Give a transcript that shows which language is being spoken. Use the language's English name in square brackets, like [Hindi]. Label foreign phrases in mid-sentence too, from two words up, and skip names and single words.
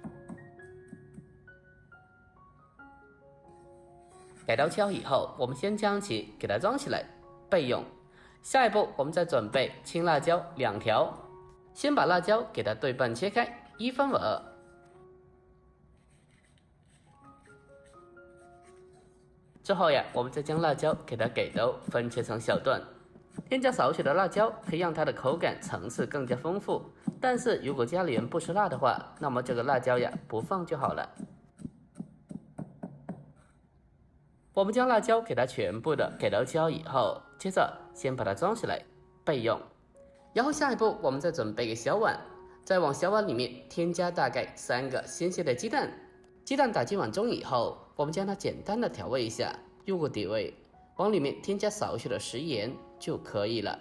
[Chinese] 改刀切好以後，我們先將其給它裝起來備用。下一步我們再準備青辣椒2條，先把辣椒給它對半切開，1分為2。之後呀，我們再將辣椒給它改刀分切成小段，添加少許的辣椒可以讓它的口感層次更加豐富。但是如果家裡人不吃辣的話，那麼這個辣椒呀不放就好了。我們將辣椒給它全部的改刀切好以後，接着先把它裝起來備用。然後下一步我們再準備個小碗，再往小碗裡面添加大概3個新鮮的雞蛋。雞蛋打進碗中以後，我們將它簡單的調味一下，入個底味，往裡面添加少許的食鹽就可以了。